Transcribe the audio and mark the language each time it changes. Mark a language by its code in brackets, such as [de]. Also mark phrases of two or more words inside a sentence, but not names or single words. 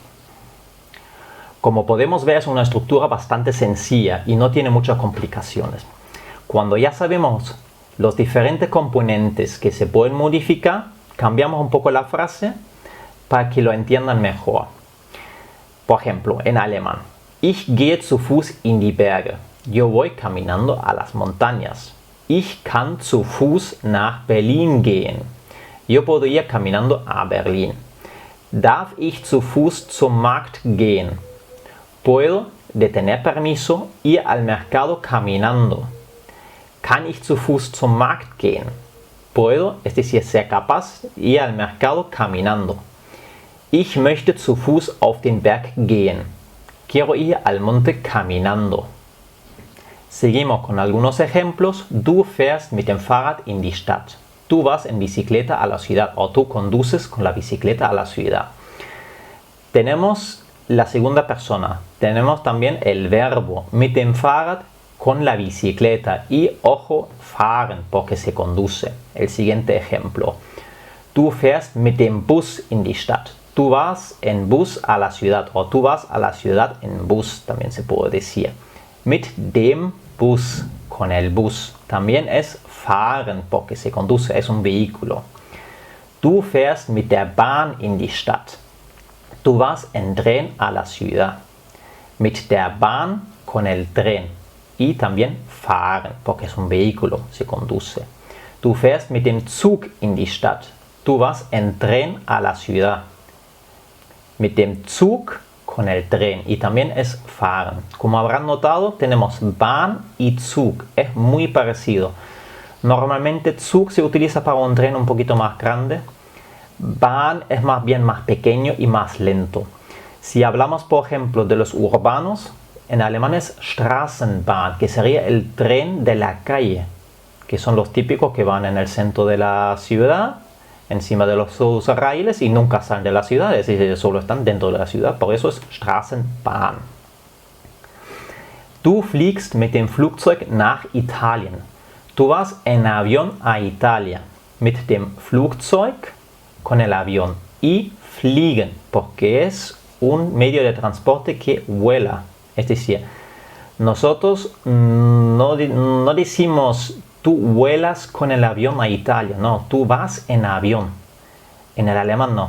[es] Como podemos ver, es una estructura bastante sencilla y no tiene muchas complicaciones. Cuando ya sabemos los diferentes componentes que se pueden modificar, cambiamos un poco la frase para que lo entiendan mejor. Por ejemplo, en alemán, [de] ich gehe zu Fuß in die Berge. [es] Yo voy caminando a las montañas. [de] Ich kann zu Fuß nach Berlin gehen. [es] Yo puedo ir caminando a Berlín. [de] Darf ich zu Fuß zum Markt gehen? [es] Puedo, de tener permiso, ir al mercado caminando. [de] Kann ich zu Fuß zum Markt gehen? [es] Puedo, es decir, ser capaz, ir al mercado caminando. [de] Ich möchte zu Fuß auf den Berg gehen. [es] Quiero ir al monte caminando. Seguimos con algunos ejemplos. [de] Du fährst mit dem Fahrrad in die Stadt. [es] Tú vas en bicicleta a la ciudad o tú conduces con la bicicleta a la ciudad. Tenemos la segunda persona. Tenemos también el verbo [de] mit dem Fahrrad [es] con la bicicleta y, ojo, fahren porque se conduce. El siguiente ejemplo. [de] Du fährst mit dem Bus in die Stadt. [es] Tú vas en bus a la ciudad o tú vas a la ciudad en bus, también se puede decir. [de] Mit dem Bus, [es] con el bus. También es fahren porque se conduce, es un vehículo. [de] Du fährst mit der Bahn in die Stadt. [es] Tú vas en tren a la ciudad. [de] Mit der Bahn, [es] con el tren. Y también fahren porque es un vehículo, se conduce. [de] Du fährst mit dem Zug in die Stadt. [es] Tú vas en tren a la ciudad. [de] Mit dem Zug, [es] con el tren, y también es fahren. Como habrán notado, tenemos Bahn y Zug. Es muy parecido. Normalmente Zug se utiliza para un tren un poquito más grande. Bahn es más bien más pequeño y más lento. Si hablamos, por ejemplo, de los urbanos, en alemán es Straßenbahn, que sería el tren de la calle, que son los típicos que van en el centro de la ciudad, encima de los raíles y nunca salen de la ciudad, es decir, solo están dentro de la ciudad, por eso es Straßenbahn. [de] Du fliegst mit dem Flugzeug nach Italien. [es] Tú vas en avión a Italia. [de] Mit dem Flugzeug, [es] con el avión. Y fliegen, porque es un medio de transporte que vuela. Es decir, nosotros no decimos tú vuelas con el avión a Italia, no, tú vas en avión. En el alemán no.